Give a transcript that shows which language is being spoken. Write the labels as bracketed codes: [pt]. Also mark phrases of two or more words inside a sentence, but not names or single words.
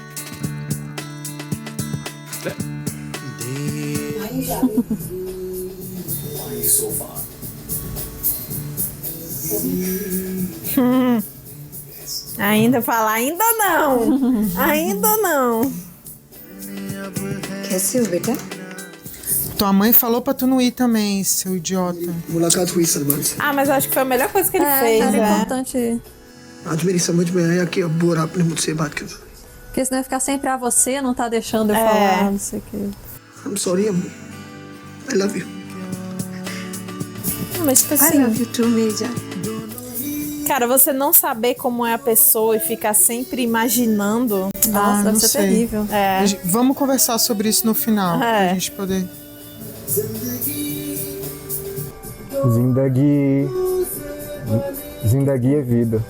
[pt] Ainda fala, ainda não. Ainda não. [hi] कैसे हो बेटा? [pt] Tua mãe falou pra tu não ir também, seu idiota. Ah, mas eu acho que foi a melhor coisa que ele fez, Era né? importante ir. [hi] आज मेरी समझ में आया कि अब और आपने मुझसे बात क्यों [pt] Porque senão ia ficar sempre a você, não tá deixando eu falar, não sei o que. [en] I'm sorry, Ammu. I love you. [pt] Mas tipo assim... [en] I love you too, Meija. [pt] Cara, você não saber como é a pessoa e ficar sempre imaginando... Nossa, deve não ser sei. terrível. É. Vamos conversar sobre isso no final, pra gente poder... Zindagi é vida.